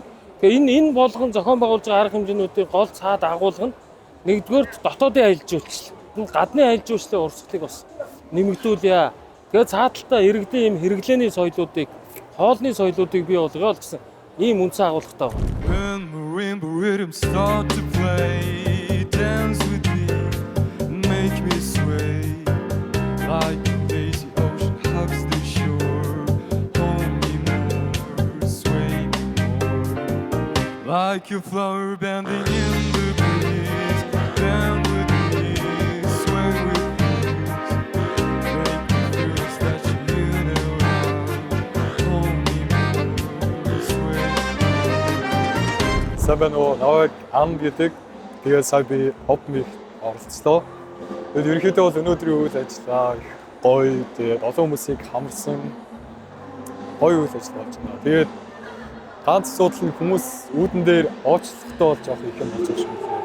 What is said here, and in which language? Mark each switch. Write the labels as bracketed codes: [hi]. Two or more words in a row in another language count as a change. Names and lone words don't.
[mn] Тэгэхээр энэ болгон зохион байгуулж байгаа арга хэмжээнүүдийн гол цаад агуулга нь нэгдүгээр дотоодын аялал жуулчлал, гадны аялал жуулчлалын урсгалыг бас нэмэгдүүлье. Тэгээд цааталтаа иргэдийн ийм хэрэглээний соёлоодыг, хоолны соёлоодыг бий болгоё гэсэн ийм үндсэн агуулгатай байна. [en] When marimba rhythm start to play, dance with me, make me sway, like a lazy ocean hugs the shore, hold me more, sway me more, like a flower bending in the breeze, bend with me, sway with ease, make me feel that you know now, hold me more, sway me more. [mn] Сабано наваг ам гэдэг. Тэгээд сая би хоббиг оролцлоо. Тэгээд ерөнхийдөө бол өнөөдрийн үйл ажиллагаа гоё, тэгээд олон хүмүүсийг хамарсан гоё үйл ажиллагаа болж байна. Тэгээд ганц асуудал нь хүмүүс үүдэн дээр оочлохтой болж авах их юм болж байгаа шүү.